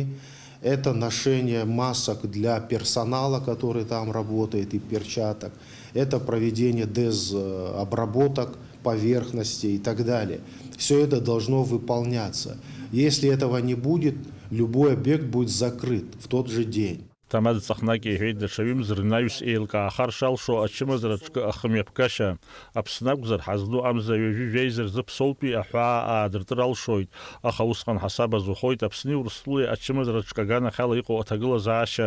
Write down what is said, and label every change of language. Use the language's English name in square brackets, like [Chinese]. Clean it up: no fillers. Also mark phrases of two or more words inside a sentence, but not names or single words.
[Russian] Это ношение масок для персонала, который там работает, и перчаток. Это проведение дезобработок поверхностей и так далее. Все это должно выполняться. Если этого не будет, любой объект будет закрыт в тот же день. [Abkhazian] Тамад Цахнаки иҳәеит даҽа ҩымзар рнаҩс еилкаахар шалшо ачымазараҿкы ахымҩаԥгашьа Аԥсны акәзар ҳазну амза ҩажәи жәеиза рзы ԥсоутәи аҳәаа аадыртыр алшоит, аха усҟан ҳасаб азухоит Аԥсни Урыстәылеи ачымазараҿкы аганахьала иҟоу аҭагылазаашьа.